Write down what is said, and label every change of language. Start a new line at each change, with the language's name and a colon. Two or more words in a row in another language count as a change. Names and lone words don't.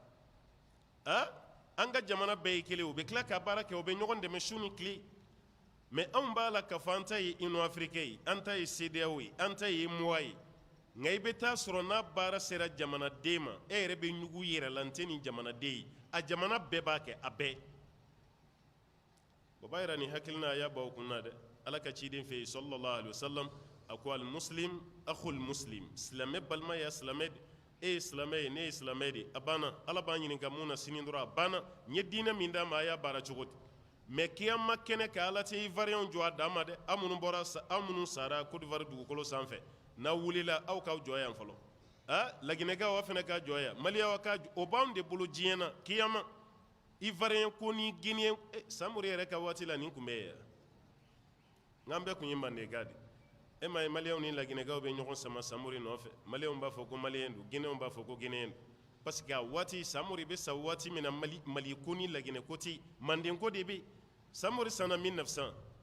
Bambara: kɛ an ka jamana bɛɛ ye kelen u bɛ tila k'a baara kɛ u bɛ ɲɔgɔn dɛmɛ su ni tile mais anw b'a la k'a fɔ an ta ye Union africaine ye an ta ye CEDEAO ye an ta ye MOA ye nka i bɛ taa sɔrɔ n'a baara sera jamanaden ma e yɛrɛ bɛ ɲugu i yɛrɛ la n tɛ nin jamanaden ye a jamana bɛɛ b'a kɛ a bɛɛ o b'a yira nin hakilina a y'a baw kunna dɛ ala ka ciden fɛ yen
Arabic: صلى الله عليه وسلم
Bambara: a ko
Arabic: المسلم أخو المسلم
Bambara: silamɛ balima ya silamɛ de e ye silamɛ ye ne ye silamɛ de a banna ala b'an ɲininka mun na sini dɔrɔn a banna n ye diinɛ min d'a ma a y'a baara cogo di mais kiyama kɛnɛ ka ala tɛ ivoirien jɔ a dan ma dɛ aw minnu sara Côte d'Ivoire dugukolo sanfɛ n'aw wulila aw k'aw jɔ yan fɔlɔ laginɛkaw aw fana ka jɔ yan maliyɛnw ka o b'anw de bolo diɲɛ na kiyama ivoirien ko ni guinéen Samori yɛrɛ ka waati la nin tun bɛ yen n'an bɛɛ tun ye mandeka de e ma ye maliyɛnw ni laginɛkaw bɛ ɲɔgɔn sama Samori nɔfɛ maliyɛnw b'a fɔ ko maliyɛn don guinéenw b'a fɔ ko guinéen don
French: parce que
Bambara: a waati Samori bɛ sa waati min na Mali ko ni laginɛ ko tɛ manden ko de bɛ yen Samori sanna 1900